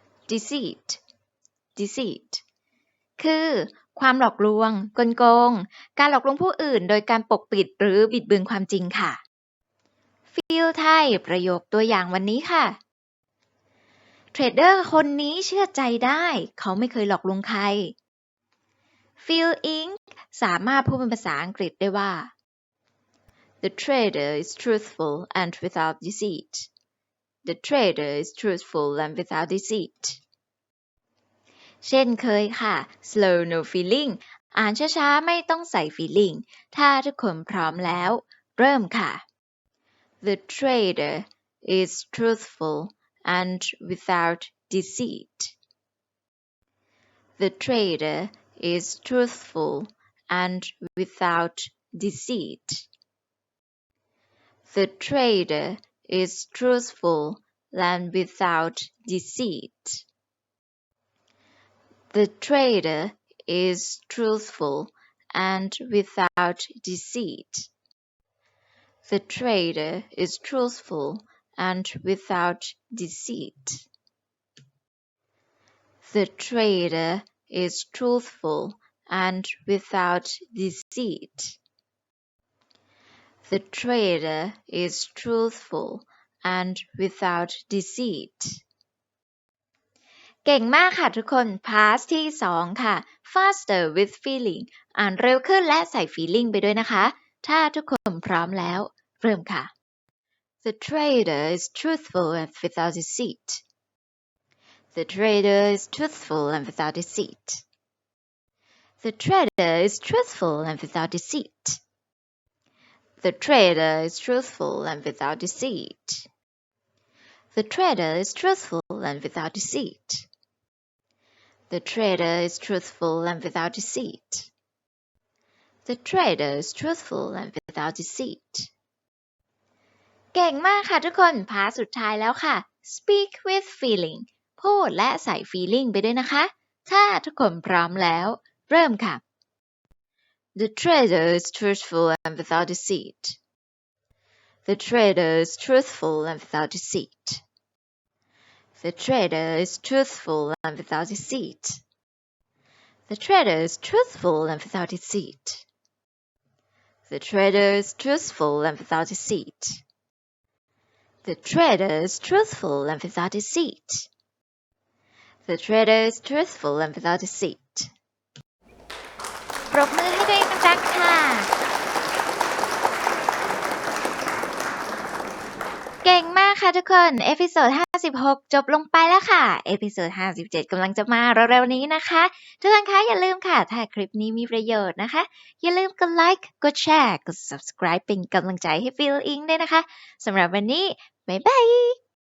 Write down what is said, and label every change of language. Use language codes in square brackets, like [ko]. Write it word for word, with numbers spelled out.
[th] deceit deceit คือความหลอกลวง กลโกง การหลอกลวงผู้อื่นโดยการปกปิดหรือบิดเบือนความจริงค่ะ Feel ไทยประโยคตัวอย่างวันนี้ค่ะ เทรดเดอร์คนนี้เชื่อใจได้ เขาไม่เคยหลอกลวงใคร Feel อิงค์ สามารถพูดเป็นภาษาอังกฤษได้ว่า [en] The trader is truthful and without deceit. The trader is truthful and without deceit. เช่นเคยค่ะ slow no feeling อ่านช้าๆ ไม่ต้องใส่ feeling ถ้าทุกคนพร้อมแล้ว เริ่มค่ะ The trader is truthful and without deceit. The trader is truthful and without deceit. The trader is truthful and without deceit. The trader is truthful and without deceit. The trader is truthful and without deceit. The trader is truthful and without deceit. The trader is truthful and without deceit. [th] เก่งมากค่ะทุกคน พาร์ท ที่ สอง ค่ะ [en] faster with feeling [th] อ่านเร็วขึ้นและใส่ feeling ไปด้วยนะคะ ถ้าทุกคนพร้อมแล้ว เริ่มค่ะ [en] The trader is truthful and without deceit. The trader is truthful and without deceit. The trader is truthful and without deceit. The trader is truthful and without deceit. The trader is truthful and without deceit. The trader is truthful and without deceit. The trader is truthful and without deceit. [th] เก่งมากค่ะทุกคน พาร์ทสุดท้ายแล้วค่ะ [en] speak with feeling [th] พูดและใส่ feeling ไปด้วยนะคะ ถ้าทุกคนพร้อมแล้ว เริ่มค่ะ [en] The trader is truthful and without deceit. The trader is truthful and without deceit. The trader is truthful and without deceit. The trader is truthful and without deceit. The trader is truthful and without deceit. The trader is truthful and without deceit. The trader is truthful and without deceit. [th] ปรบมือให้ตัวเองดังๆค่ะ เก่งมากค่ะทุกคน เอพิโซดห้าสิบหก จบลงไปแล้วค่ะ เอพิโซดห้าสิบเจ็ดกำลังจะมาเร็วๆนี้นะคะ ทุกคนคะอย่าลืมค่ะ ถ้าคลิปนี้มีประโยชน์นะคะ อย่าลืมกดไลค์ กดแชร์ กด subscribe เป็นกำลังใจให้ Feel อิงค์ ด้วยนะคะ สำหรับวันนี้ บ๊ายบาย